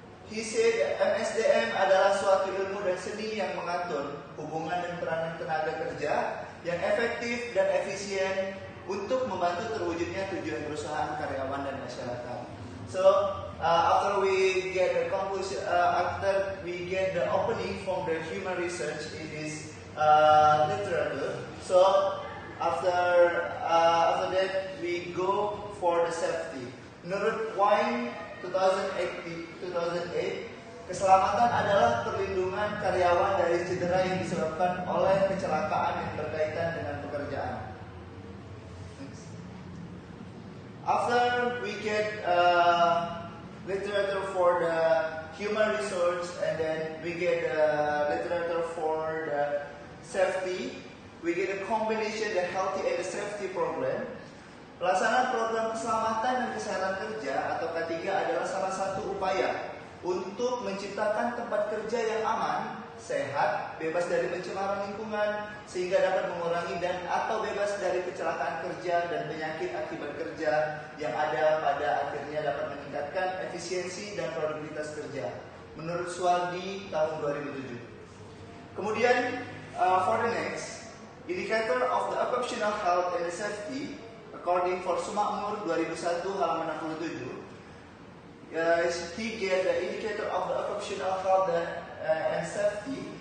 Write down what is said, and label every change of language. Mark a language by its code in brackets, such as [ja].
[en] He said [id] MSDM adalah suatu ilmu dan seni yang mengatur hubungan dan peranan tenaga kerja yang efektif dan efisien untuk membantu terwujudnya tujuan perusahaan, karyawan, dan masyarakat. [en] So after we get the conclusion, after we get the opening from the human research in this literature, so after that we go for the safety. [id] Menurut Wine 2008, keselamatan adalah perlindungan karyawan dari cedera yang disebabkan oleh kecelakaan yang berkaitan dengan pekerjaan. [en] After we get literature for the human resource, and then we get literature for the safety. we get a combination the healthy and the safety program. [id] Pelaksanaan program keselamatan dan kesehatan kerja atau K3 adalah salah satu upaya untuk menciptakan tempat kerja yang aman, sehat, bebas dari pencemaran lingkungan, sehingga dapat mengurangi dan atau bebas dari kecelakaan kerja dan penyakit akibat kerja yang ada pada akhirnya dapat meningkatkan efisiensi dan produktivitas kerja. Menurut Wahyudi tahun 2007. [en] Kemudian, for the next, indicator of the occupational health and safety, according for Semoga 2001 halaman 67. He gave the indicator of the occupational health and safety.